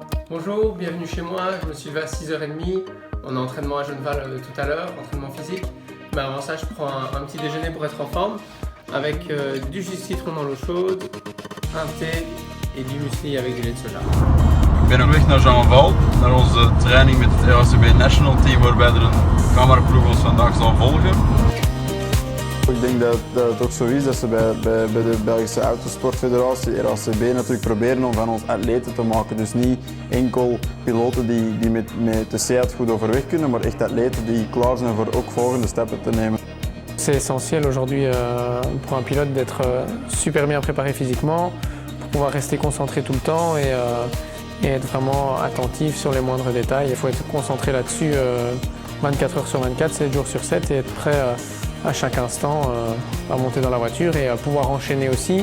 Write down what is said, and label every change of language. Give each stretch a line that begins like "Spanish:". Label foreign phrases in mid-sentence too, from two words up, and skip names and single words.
French: Bonjour, bienvenue chez moi, je me suis levé à 6h30, on a entraînement à Genneval tout à l'heure, entraînement physique. Mais avant ça, je prends un petit déjeuner pour être en forme avec du jus de citron dans l'eau chaude, un thé et du muesli avec du lait de soja.
Dutch: Ik ben op weg naar Genneval, naar onze training met het RACB National Team, waarbij er een cameraploeg ons vandaag zal volgen. Ik denk dat het ook zo is dat ze bij de Belgische Autosportfederatie, RACB, natuurlijk proberen om van ons atleten te maken. Dus niet enkel piloten die met de Seat goed overweg kunnen, maar echt atleten die klaar zijn voor ook volgende stappen te nemen.
French: C'est essentiel aujourd'hui pour un pilote d'être super bien préparé physiquement, pour pouvoir rester concentré tout le temps et être vraiment attentif sur les moindres détails. Il faut être concentré là-dessus 24 heures sur 24, 7 jours sur 7 et être prêt à chaque instant à monter dans la voiture et à pouvoir enchaîner aussi.